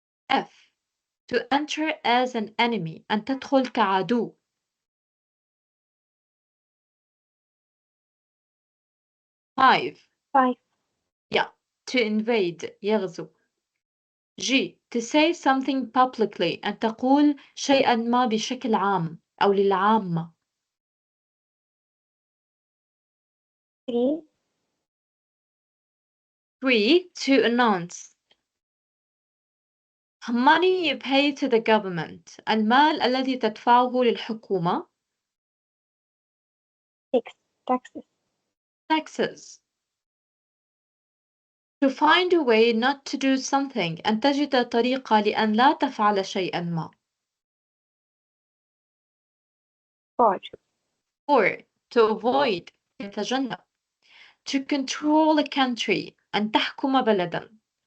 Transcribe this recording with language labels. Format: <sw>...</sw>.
<en>F. To enter as an enemy.</en> <ar>أن تدخل كعدو.</ar> <en>5. 5. Yeah. To invade يغزو. G. To say something publicly.</en> <ar>أن تقول شيئا ما بشكل عام أو للعامة.</ar> <en>3. 3. To announce. Money you pay to the government.</en> <ar>المال الذي تدفعه للحكومة.</ar> <en>6. Taxes. Taxes. To find a way not to do something.</en> <ar>أن تجد طريقة لأن لا تفعل شيئا ما.</ar> <en>4. 4. To avoid. يتجنب. To control a country.</en> <ar>أن تحكم بلدا.</ar>